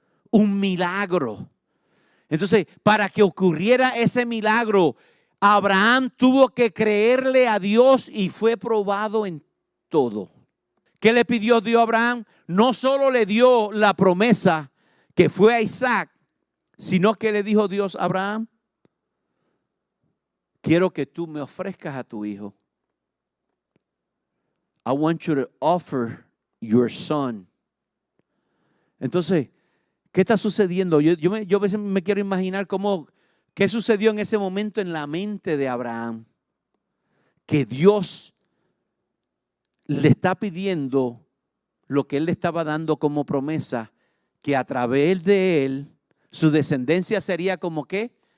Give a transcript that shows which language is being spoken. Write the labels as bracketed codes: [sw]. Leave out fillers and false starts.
[es] Un milagro. Entonces, para que ocurriera ese milagro, Abraham tuvo que creerle a Dios y fue probado en todo. ¿Qué le pidió Dios a Abraham? No solo le dio la promesa que fue a Isaac, sino que le dijo Dios a Abraham, quiero que tú me ofrezcas a tu hijo. [en] I want you to offer your son. [es] Entonces, ¿qué está sucediendo? Yo a veces me quiero imaginar qué sucedió en ese momento en la mente de Abraham. Que Dios le está pidiendo lo que él le estaba dando como promesa, que a través de él, su descendencia sería como ¿qué?